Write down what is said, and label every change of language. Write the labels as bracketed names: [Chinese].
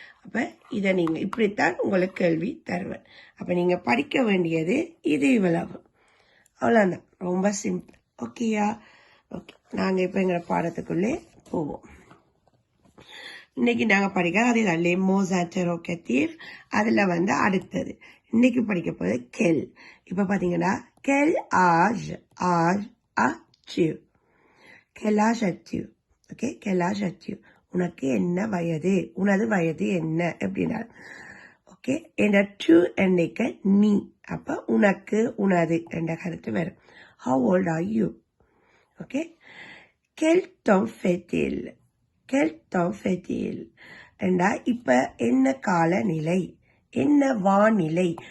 [Tamil] அப்ப இதை நீங்க இப்படித்தான் உங்களுக்கு கேள்வி தருவேன். அப்ப நீங்க படிக்க வேண்டியது இது இவ்வளவு. அவ்வளவுதான், ரொம்ப சிம்பிள். ஓகேயா? ஓகே, நாங்க இப்ப எங்க பாடத்துக்குள்ளே போவோம். இன்னைக்கு நாங்க படிக்கிற அதே தான் [French] les mots interrogatifs. [Tamil] அதுல அடுத்தது இன்னைக்கு படிக்க போது quel. இப்ப பாத்தீங்கன்னா [French] quel âge as-tu, quel âge as-tu. [Tamil] Okay, [French] quel âge as-tu, [Tamil] உனக்கு என்ன வயது, உனது வயது என்ன எப்படின்னா. ஓகே, என்ற டு என்னைக்கு நீ, அப்ப உனக்கு உனது என்ற கருத்து வரும். [English] how old are you? [Tamil] Okay, [French] quel temps fait-il, quel temps fait-il [Tamil] என்றா இப்ப என்ன காலநிலை, என்ன வானிலை.